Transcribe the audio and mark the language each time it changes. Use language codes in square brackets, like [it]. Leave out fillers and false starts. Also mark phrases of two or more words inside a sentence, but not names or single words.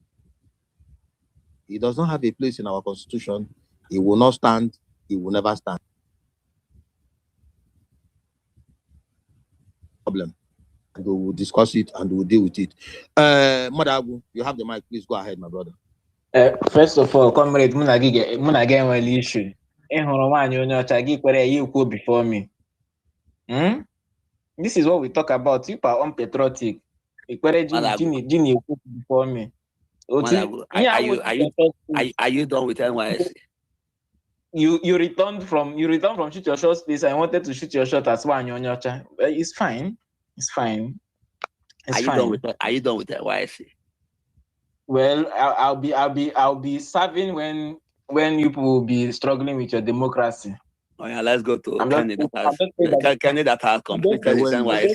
[en] He does not have a place in our constitution. He will not stand. He will never stand. Problem. And we will discuss it and we will deal with it. Madagu, you have the mic. Please go ahead, my brother. First of all, [ig] comrade, mụ na gị enwela issue. Ị hụrụ nwaanyị onye ọcha gị kwere ya ikwu [en] before me. This is what we talk about. You are unpatriotic. [ig] Ikwere Gini ikwu [en] before me. Are you done with NYSC? You returned from shoot your shot place. I wanted to shoot your shot as one [ig] onye ọcha. [en] It's fine. It's fine. Are you done with NYSC? Well, I'll be serving when you will be struggling with your democracy. Oh yeah, let's go to Kenny that has completed his NYSC.